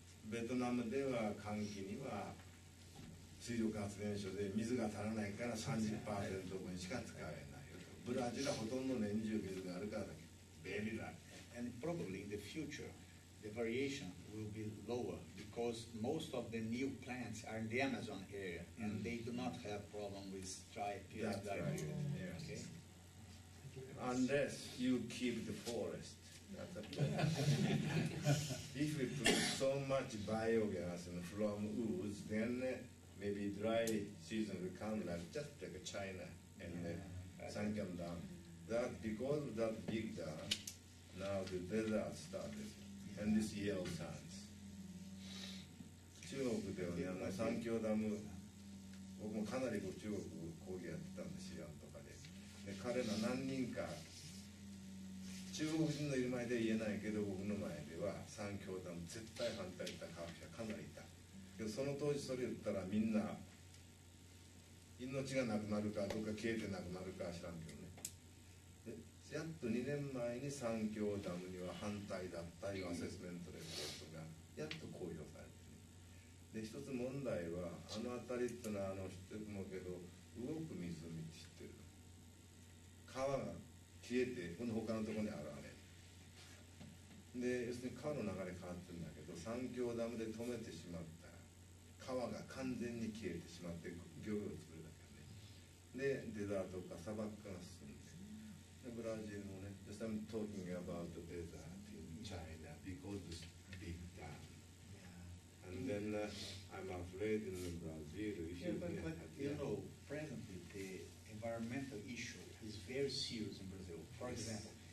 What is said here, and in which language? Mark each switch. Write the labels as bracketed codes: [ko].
[ja] ベトナムでは寒気には水力発電所で水が足らないから 30% 分しか使えないよと。ブラジルはほとんど年中水があるからだけ。便利だ。 [en] And probably in the future, the variation will be lower because most of the new plants are in the Amazon area and they do not have problem with dry period. That's dry right. period. Yes. Okay. Unless you keep the forest. That's a problem. If you put so much biogas from woods, then maybe dry season will come like just like China and Sunken Dam. That because of that big dam, now the desert started and this yellow sands. [ja] 中国ではね、三峡ダム、僕もかなり中国講義やってたんですよ、とかで。で、彼ら何人か、中国人のいる前で言えないけど、僕の前では三峡ダム絶対反対した科学者かなりいた。けどその当時それ言ったらみんな、命がなくなるかどうか消えてなくなるか知らんけどね。でやっと2年前に三峡ダムには反対だったいうアセスメントレポートがやっと公表されてね。で一つ問題はあの辺りってのは知ってると思うけど動く湖って知ってる。川が消えてこの他のところに現れる。で要するに川の流れ変わってるんだけど三峡ダムで止めてしまったら川が完全に消えてしまって漁業を作るだけね。でデザートか砂漠化が進んでブラジルもね、 [en] just I'm talking about the desert in China because it's big dam. And then I'm afraid in Brazil if Yeah, but you know, presently the environmental issue is very serious in Brazil. For example,